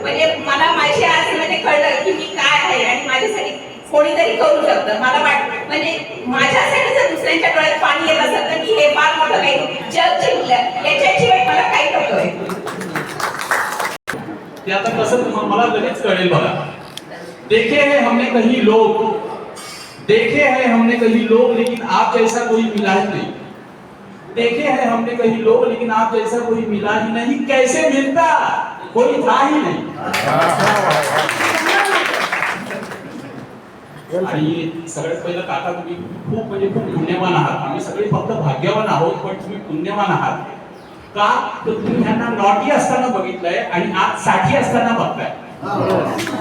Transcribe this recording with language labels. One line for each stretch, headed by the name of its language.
Marathi: म्हणजे मला माझी आज म्हणजे कळलं की मी काय आहे आणि माझ्यासाठी कोणीतरी करू शकतं. मला वाटतं म्हणजे माझ्यासाठी जर दुसऱ्यांच्या डोळ्यात पाणी येत असेल तर मी हे फार मोठं काही जग जिंकलं याच्याशिवाय मला काही नकोय. ते आता कसं मला लगेच कळेल बघा.
Hindi: देखे हैं हमने कहीं लोग लेकिन आप जैसा कोई मिला ही नहीं. देखे हैं हमने कहीं लोग लेकिन आप जैसा कोई मिला ही नहीं. कैसे मिलता, कोई था ही नाही.
Marathi: आणि सगळ्यात पहिलं काका तुम्ही खूप खूप पुण्यवान आहात. आम्ही सगळे फक्त भाग्यवान आहोत पण तुम्ही पुण्यवान आहात. का तर तुम्ही ह्यांना नॉटी असताना बघितलंय आणि आज 60 असताना बघताय.